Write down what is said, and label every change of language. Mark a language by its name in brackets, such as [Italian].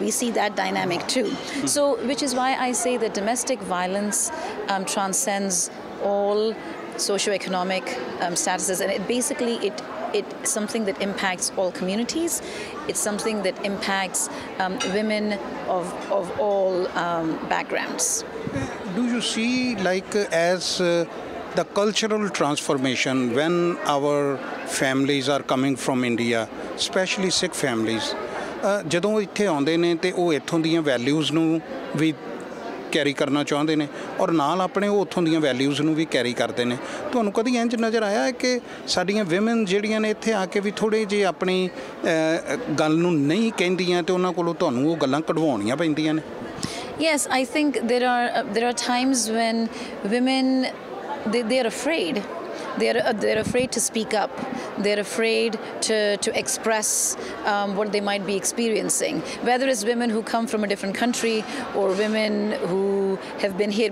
[English] We see that dynamic too. So which is why I say that domestic violence transcends all socioeconomic statuses, and it basically it's something that impacts all communities. It's something that impacts women of all backgrounds. Do you see, like, as the cultural transformation when our families are coming from India, especially Sikh families, [Punjabi] ਜਦੋਂ ਇੱਥੇ ਆਉਂਦੇ ਨੇ ਤੇ ਉਹ ਇੱਥੋਂ ਦੀਆਂ values ਨੂੰ ਵੀ carry ਕਰਨਾ ਚਾਹੁੰਦੇ ਨੇ ਔਰ ਨਾਲ ਆਪਣੇ ਉਹ ਉੱਥੋਂ ਦੀਆਂ ਵੈਲਿਊਜ਼ ਨੂੰ ਵੀ ਕੈਰੀ ਕਰਦੇ ਨੇ। ਤੁਹਾਨੂੰ ਕਦੀ ਇੰਝ ਨਜ਼ਰ ਆਇਆ ਹੈ ਕਿ ਸਾਡੀਆਂ ਵਿਮਨ ਜਿਹੜੀਆਂ ਨੇ ਇੱਥੇ ਆ ਕੇ ਵੀ ਥੋੜ੍ਹੇ ਜਿਹੇ ਆਪਣੀ ਗੱਲ ਨੂੰ ਨਹੀਂ ਕਹਿੰਦੀਆਂ ਤੇ ਉਹਨਾਂ ਕੋਲੋਂ ਤੁਹਾਨੂੰ ਉਹ ਗੱਲਾਂ ਕਢਵਾਉਣੀਆਂ ਪੈਂਦੀਆਂ ਨੇ? [English] Yes, I think there are times when women they're afraid. They're afraid to speak up. They're afraid to express what they might be experiencing, whether it's women who come from a different country or women who have been here.